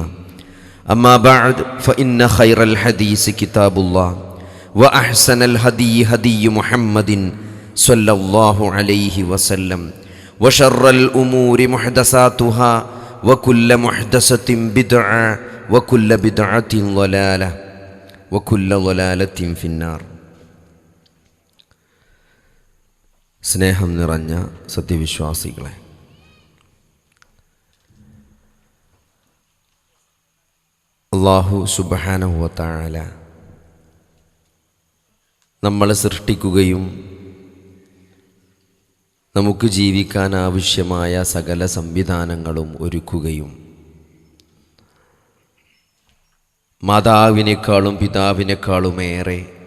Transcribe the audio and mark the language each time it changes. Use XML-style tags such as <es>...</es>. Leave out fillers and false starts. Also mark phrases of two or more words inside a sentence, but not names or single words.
<ar>أما بعد فإن خير الحديث كتاب الله وأحسن الهدي هدي محمد صلى الله عليه وسلم وشر الأمور محدثاتها وكل محدثة بدعة وكل بدعة ضلالة وكل ضلالة في النار.</ar> <ml>സ്നേഹം നിറഞ്ഞ സത്യവിശ്വാസികളെ,</ml> <ar>الله سبحانه وتعالى</ar> <ml>നമ്മളെ സൃഷ്ടിക്കുകയും നമുക്ക് ജീവിക്കാൻ ആവശ്യമായ സകല സംവിധാനങ്ങളും ഒരുക്കുകയും മാതാവിനേക്കാളും പിതാവിനേക്കാളുമേറെ</ml>